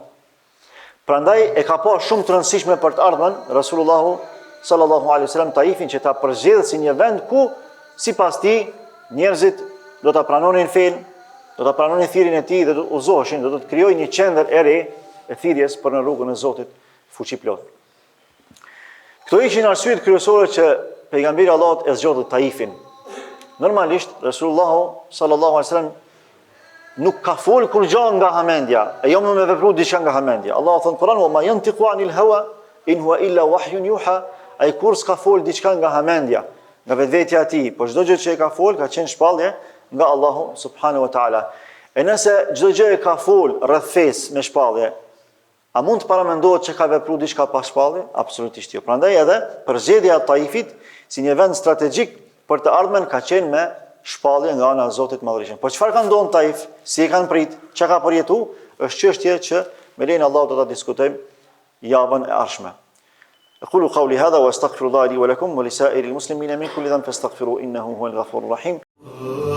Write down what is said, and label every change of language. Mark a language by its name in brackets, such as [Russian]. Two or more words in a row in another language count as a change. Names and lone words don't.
[Albanian] Prandaj e ka pas shumë të rëndësishme për të ardhmen Resulullahu [Arabic] صلى الله عليه وسلم [Albanian] Taifin që ta përzgjedhë si një vend ku sipas tij njerëzit do ta pranonin fen, do ta pranonin thirrjen e tij dhe do të udhëzoheshin, do të krijojnë një qendër e re e thirrjes për në rrugën e Zotit fuqiplot. Këto ishin arsyet kryesore që pejgamberi Allahut e zgjodhi Taifin. Normalisht Resulullahu [Arabic] صلى الله عليه وسلم [Albanian] nuk ka fol kur gjë nga hamendja, e jo më me vepru diçka nga hamendja. Allahu thon Kur'an: [Arabic] "وما ينطق عن الهوى إن هو إلا وحي يوحى." [Albanian] Ai kur s'ka fol diçka nga hamendja, nga vetvetja e tij, por çdo gjë që e ka fol ka qenë shpallje nga Allahu [Arabic] سبحانه وتعالى. [Albanian] E nëse çdo gjë e ka fol rreth fesë me shpallje, a mund të paramendohet që ka vepruar diçka pa shpallje? Absolutisht jo. Prandaj edhe përzgjedhja e Taifit si një vend strategjik për të ardhmen ka qenë me shpallje nga ana e Zotit Madhërisht. Po çfarë ka ndodhur Taif? Si e kanë prit? Çka ka përjetuar? Është çështje që me lenin Allahu do ta diskutojmë javën e ardhshme. [Arabic] أقول قولي هذا وأستغفر الله لي ولكم ولسائر المسلمين من كل ذنب فاستغفروه إنه هو الغفور الرحيم.